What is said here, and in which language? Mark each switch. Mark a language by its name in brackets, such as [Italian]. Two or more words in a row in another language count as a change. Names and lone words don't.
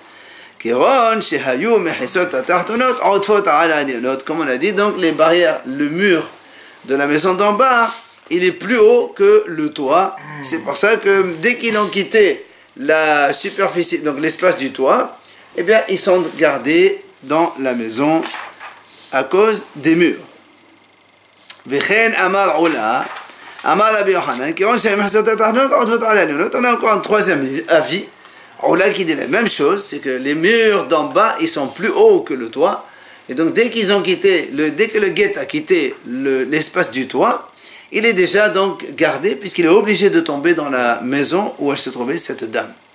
[French] Comme on a dit, donc les barrières, le mur de la maison d'en bas, il est plus haut que le toit. C'est pour ça que dès qu'ils ont quitté la superficie, donc l'espace du toit, eh bien, ils sont gardés dans la maison à cause des murs. [Hebrew] וכן אמר עולא, אמר רבי יוחנן, [French] qui on a encore un troisième avis, ula qui dit la même chose, c'est que les murs d'en bas, ils sont plus hauts que le toit, et donc dès qu'ils ont quitté, dès que le guet a quitté l'espace du toit, il est déjà donc gardé, puisqu'il est obligé de tomber dans la maison où elle se trouvait cette dame.